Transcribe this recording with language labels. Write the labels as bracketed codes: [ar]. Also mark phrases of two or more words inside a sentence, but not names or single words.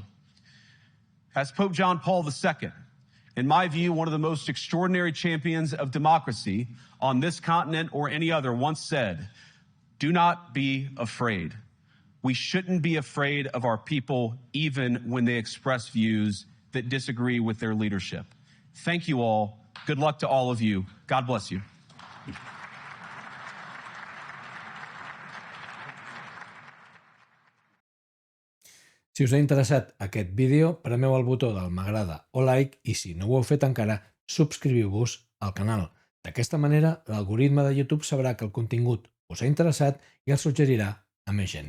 [en] As Pope John Paul II, in my view, one of the most extraordinary champions of democracy on this continent or any other, once said, "Do not be afraid." We shouldn't be afraid of our people, even when they express views that disagree with their leadership. Thank you all. Good luck to all of you. God bless you. [ca] Si us ha interessat aquest vídeo, premeu el botó del m'agrada o like i si no ho heu fet encara, subscriviu-vos al canal. D'aquesta manera, l'algoritme de YouTube sabrà que el contingut us ha interessat i el suggerirà a més gent.